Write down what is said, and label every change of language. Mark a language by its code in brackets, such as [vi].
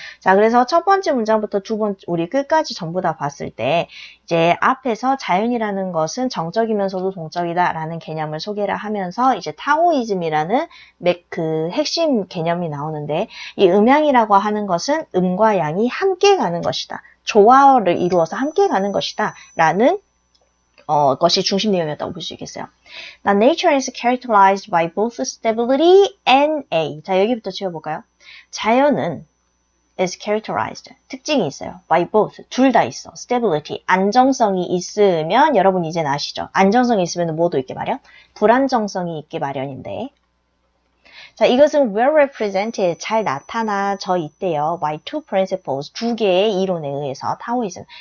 [ko] 자, 그래서 첫 번째 문장부터 우리 끝까지 전부 다 봤을 때 이제 앞에서 자연이라는 것은 정적이면서도 동적이다라는 개념을 소개를 하면서 이제 타오이즘이라는 그 핵심 개념이 나오는데 이 음양이라고 하는 것은 음과 양이 함께 가는 것이다. 조화를 이루어서 함께 가는 것이다. 라는 것이 중심 내용이었다고 볼 수 있겠어요. [en] Now, nature is characterized by both stability and A. [ko] 자, 여기부터 지워볼까요? 자연은 is characterized. 특징이 있어요. by both. 둘 다 있어. stability. 안정성이 있으면 여러분 이제 아시죠? 안정성이 있으면 뭐도 있게 마련? 불안정성이 있게 마련인데. 자, 이것은 well represented, 잘 나타나져 있대요. by two principles, 두 개의 이론에 의해서 타오이즘.